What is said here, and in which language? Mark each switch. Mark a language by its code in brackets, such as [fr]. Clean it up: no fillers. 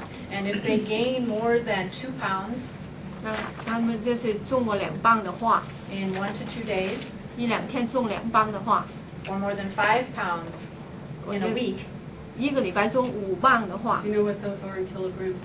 [en] And if they gain more than 2 pounds, [zh] 那他们就是重过2磅的话 [en] in 1 to 2 days, [zh] 1-2天重2磅的话 [en] or more than 5 pounds in a week, [zh] 1个礼拜重5磅的话 [en] Do you know what those are in kilograms?